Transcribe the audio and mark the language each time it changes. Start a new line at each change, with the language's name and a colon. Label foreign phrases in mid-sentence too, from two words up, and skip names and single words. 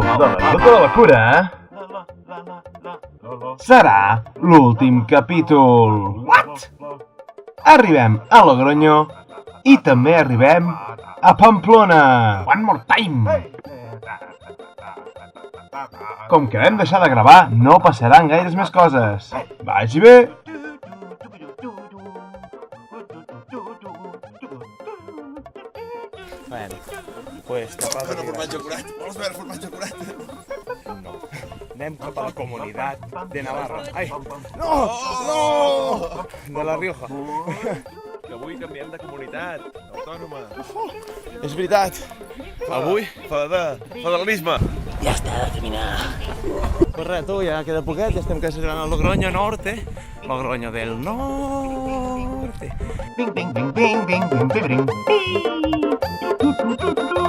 Catalan: de la Ruta de la Cura serà l'últim capítol. What? Arribem a Logroño i també arribem a Pamplona.
English: One more time.
Catalan: Com que vam deixar de gravar, no passaran gaires més coses. Vagi bé.
Spanish: Bueno, pues tapado de grasa.
Catalan: curat. Vols veure formatge curat? No. Anem cap a la comunitat de Navarra. Ai! No! No! De La Rioja. Que avui canviem de comunitat autònoma. És veritat. Avui Federalisme. ja està de caminar. Pues res, tu, ja queda poquet, ja estem quasi arribant a Logroño Norte. Logroño del Norte. Bing, bing, bing, bing, bing, bing, bing, bing.